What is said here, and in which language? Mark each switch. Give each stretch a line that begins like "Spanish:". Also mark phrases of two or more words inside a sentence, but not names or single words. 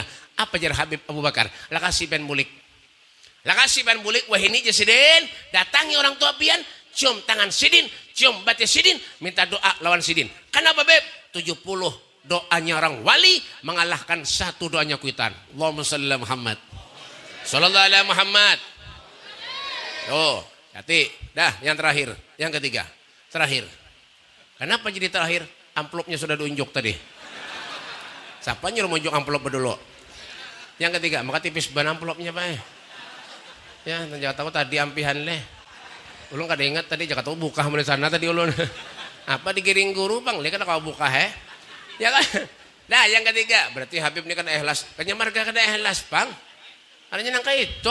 Banjar: Apa jar Habib Abu Bakar? Lakasi ben mulik. Lakasi ben mulik. Wah ini aja Sidin. Datangi orang tua pian. Cium tangan Sidin. Cium batis Sidin. Minta doa lawan Sidin. Kenapa Bib? 70 doanya orang wali mengalahkan satu doanya kuitan.
Arabic: اللهم صل على محمد. صلى الله عليه محمد.
Banjar: Oh, hati. Dah, yang terakhir, yang ketiga. Terakhir. Kenapa jadi terakhir? Amplopnya sudah diunjuk tadi. Siapa nyuruh menunjuk amplop dulu? Yang ketiga, maka tipis ban amplopnya Pak. Ya, jangan tahu tadi ampihan leh. Ulun kada ingat tadi jangan tahu buka mulai sana tadi ulun. Apa digiring guru Bang? Lihat kan kau buka Ya kan? Nah, yang ketiga, berarti Habib ini kan ikhlas. Kayaknya marga kada ikhlas, Bang. Adanya nangka itu.